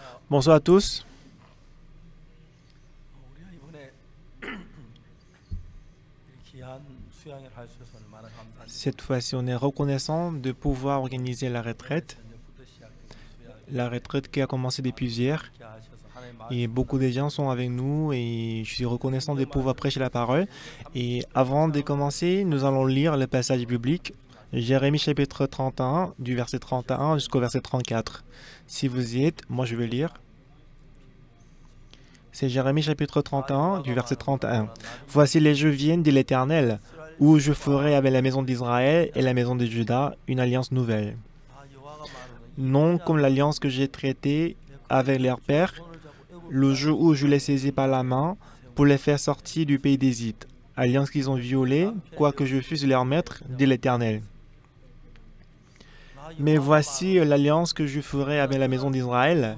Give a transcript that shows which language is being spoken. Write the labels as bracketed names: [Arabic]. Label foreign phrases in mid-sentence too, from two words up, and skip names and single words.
[French] Bonsoir à tous. [Korean] 우리가 이번에 이 귀한 수양을 할 수 있어서 얼마나 감사합니다. [French] Cette fois-ci, on est reconnaissant de pouvoir organiser la retraite. [Korean] 저녁부터 시작된 수양 [French] La retraite qui a commencé depuis hier. [Korean] 이렇게 하셔서 하나님 [French] Et [Korean] 말씀 [French] beaucoup de gens sont avec nous et je suis reconnaissant de pouvoir prêcher la parole. Et avant de commencer, nous allons lire le passage biblique. Jérémie chapitre 31, du verset 31 jusqu'au verset 34. Si vous y êtes, moi je vais lire. C'est Jérémie chapitre 31, du verset 31. Voici les jeux viennent de l'Éternel, où je ferai avec la maison d'Israël et la maison de Juda une alliance nouvelle. [Korean] 아, 여호와가 말하노니 [French] Non comme l'alliance que j'ai traitée avec leurs pères, le jour où je les saisis par la main pour les faire sortir du pays d'Égypte. Alliance qu'ils ont violée, quoique je fusse leur maître, dit l'Éternel. Mais voici l'alliance que je ferai avec la maison d'Israël.